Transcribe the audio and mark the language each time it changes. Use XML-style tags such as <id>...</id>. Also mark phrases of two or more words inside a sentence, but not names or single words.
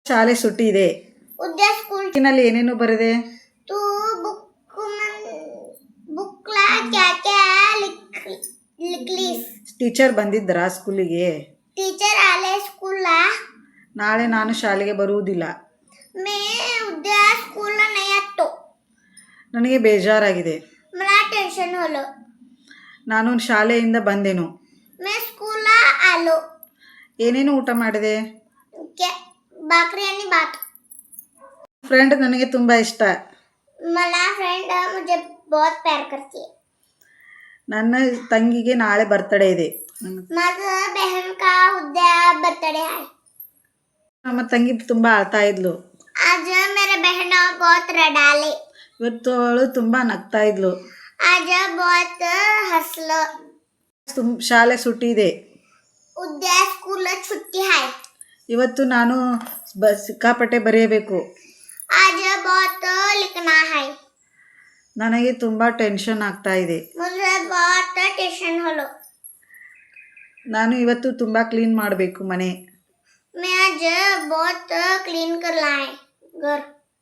<kn>ಶಾಲೆ ಸುಟ್ಟಿ ಇದೆ.</kn> <mr>उद्या स्कूल</mr> <kn>ನಲ್ಲಿ ಏನೇನು ಬರೆದೆ?</kn> <mr>तू बुकला</mr> <hi>क्या क्या</hi> <mr>लिखलीस?</mr> <kn>ಟೀಚರ್ ಬಂದಿದ್ದರಾ ಸ್ಕೂಲಿಗೆ?</kn> <mr>टीचर आले स्कूलला.</mr> <kn>ನಾಳೆ ನಾನು ಶಾಲೆಗೆ ಬರುವುದಿಲ್ಲ.</kn> <mr>मैं उद्या स्कूलला नाही येतो.</mr> <kn>ನನಗೆ ಬೇಜಾರಾಗಿದೆ.</kn> <mr>मला टेन्शन होलं.</mr> <kn>ನಾನು ಶಾಲೆಯಿಂದ ಬಂದೆನು.</kn> <mr>मैं स्कूलला आलो.</mr> <kn>ಏನೇನು ಊಟ ಮಾಡಿದೆ?</kn> <mr>भाकरी आणि भात.</mr> <kn>ಫ್ರೆಂಡ್ ನನಗೆ ತುಂಬ ಇಷ್ಟ.</kn> <hi>मला फ्रेंड मुझे बहुत प्यार करती है.</hi> <kn>ನನ್ನ ತಂಗಿಗೆ ನಾಳೆ ಬರ್ತಡೇ ಇದೆ.</kn> <mr>माझं</mr> <hi>बहन का</hi> <mr>उद्या बर्थडे आहे.</mr> <kn>ನಮ್ಮ ತಂಗಿ ತುಂಬ ಅಳ್ತಾ ಇದ್ಲು.</kn> <hi>आज मेरे बहन बहुत रडाले.</hi> <kn>ಇವತ್ತು ಅವಳು ತುಂಬ ನಗ್ತಾ ಇದ್ಲು.</kn> <hi>आज बहुत हसलं.</hi> <kn>ಶಾಲೆ ಸುಟ್ಟಿ ಇದೆ.</kn> <mr>उद्या स्कूल छुट्टी आहे.</mr> <kn>ಇವತ್ತು ನಾನು ಸಿಕ್ಕಾಪಟ್ಟೆ ಬರೆಯಬೇಕು.</kn> <hi>आज बहुत लिखना है.</hi> <kn>ನನಗೆ ತುಂಬ ಟೆನ್ಷನ್ ಆಗ್ತಾ ಇದೆ.</kn> <hi>मुझे बहुत टेंशन होलो.</hi> <kn>ನಾನು ಇವತ್ತು ತುಂಬ ಕ್ಲೀನ್ ಮಾಡಬೇಕು ಮನೆ.</kn> <hi>मैं आज बहुत क्लीन करना है घर.</hi>